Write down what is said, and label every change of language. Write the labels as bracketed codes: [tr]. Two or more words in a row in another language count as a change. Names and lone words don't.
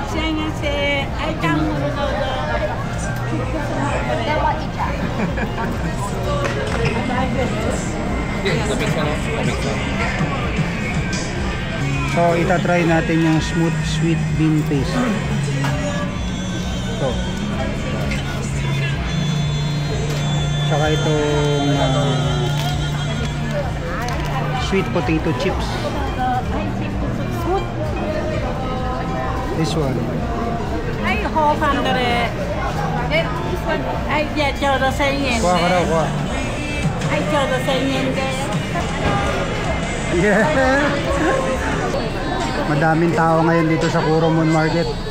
[tl] So, itatry natin yung [en] smooth sweet bean paste. [tl] Ito. Tsaka itong [en] sweet potato chips. This one. Ay, 400. This one. Ay, [ja] yeah, ちょうど1000円で。 [tl] Kuha ka raw, kuha. Ay, [ja] ちょうど1000円で。 [en] Yeah. [tl] Madaming tao ngayon dito sa Kuromon Market.